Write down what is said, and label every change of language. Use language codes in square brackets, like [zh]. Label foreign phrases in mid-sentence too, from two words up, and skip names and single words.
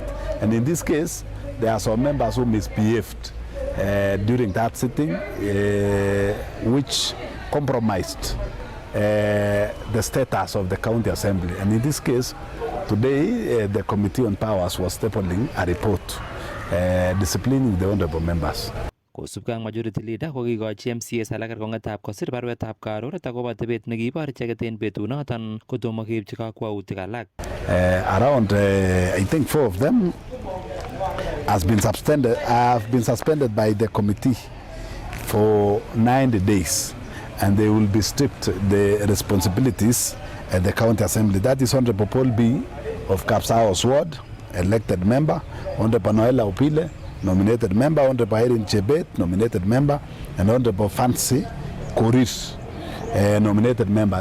[en] And in this case, there are some members who misbehaved during that sitting, which compromised the status of the county assembly. And in this case, today, the Committee on Powers was tabling a report disciplining the honorable members. [kln] Kosubkei ak [en] majority leader [kln] kokikochi MCAs alak kerkong'etab kosir baruetab karoret akobo tebet nekibor icheket en betunoton kotomo keibchi kakwautik alak. [en] Around, I think 4 of them have been suspended by the committee for 90 days, and they will be stripped the responsibilities at the county assembly. That is Honorable Paul B. of Kapsao's ward, elected member, Honorable Noela Opile, nominated member, Honorable Irene Chebet, nominated member, and Honorable Fancy Korir, nominated member.